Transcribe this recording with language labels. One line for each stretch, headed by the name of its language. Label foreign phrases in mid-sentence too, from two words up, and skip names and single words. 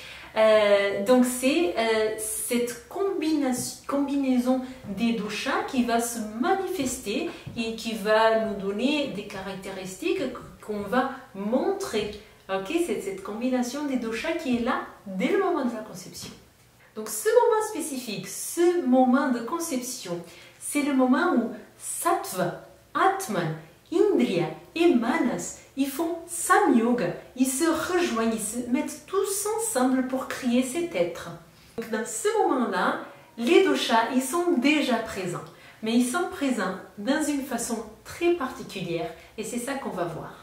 French: Donc c'est cette combinaison des doshas qui va se manifester et qui va nous donner des caractéristiques qu'on va montrer. Okay? C'est cette combinaison des doshas qui est là dès le moment de la conception. Donc ce moment spécifique, ce moment de conception, c'est le moment où sattva, atman, indriya et manas, ils font samyoga, ils se rejoignent, ils se mettent tous ensemble pour créer cet être. Donc dans ce moment-là, les doshas, ils sont déjà présents, mais ils sont présents dans une façon très particulière et c'est ça qu'on va voir.